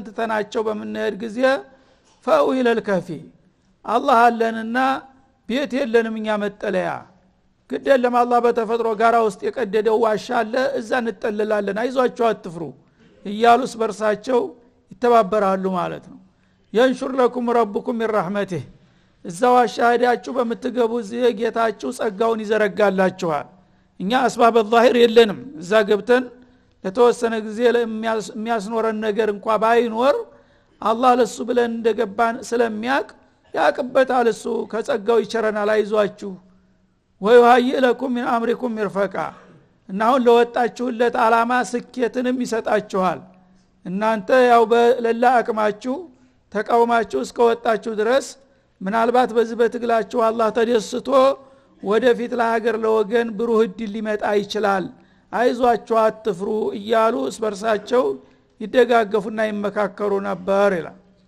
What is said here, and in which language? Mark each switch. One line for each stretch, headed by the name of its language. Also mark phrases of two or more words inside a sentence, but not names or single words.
Amharic: ተናቸው በመነሄድ ጊዜ
Arabic: فأووا إلى الكهف
Amharic: አላህ አለንና ቤት የለንም እኛ መጠለያ ግደለም አላህ በተፈጥሮ ጋራ ውስጥ የቀደደው ዋሻ አለ እዛ እንጠለላለን አይዟችሁ አትፍሩ እያሉስ በርሳቸው ይተባበራሉ ማለት ነው
Arabic: ينشر لكم ربكم من رحمته
Amharic: እዛ ዋሻ ሄዳችሁ በመትገቡ ጌታችሁ ጸጋውን ይዘረጋላችኋል እኛ
Arabic: أسباب الظاهر
Amharic: የለንም እዛ ገብተን ለተወሰነ ጊዜ የሚያስኖረን ነገር እንኳን ባይኖር አላህ ለሱ ብለን እንደገባን ስለሚያቅ ያቅበታል እሱ ከጸጋው ይቸረናል አይዟችሁ
Arabic: ويهيئ لكم من أمركم مرفقا
Amharic: እና አሁን ለወጣችሁለት አላማ ስኬትንም ይሰጣችኋል እናንተ ያው በለላ አቅማችሁ ተቃውማችሁ እስከወጣችሁ ድረስ ምናልባት በዚህ በትግላችሁ አላህ ተደስቶ ወደፊት ለሀገር ለወገን ብሩህ እድል ሊመጣ ይችላል አይዟችሁ አትፍሩ እያሉ እስበርሳቸው ይደጋገፉና ይመካከሩ ነበር ይላል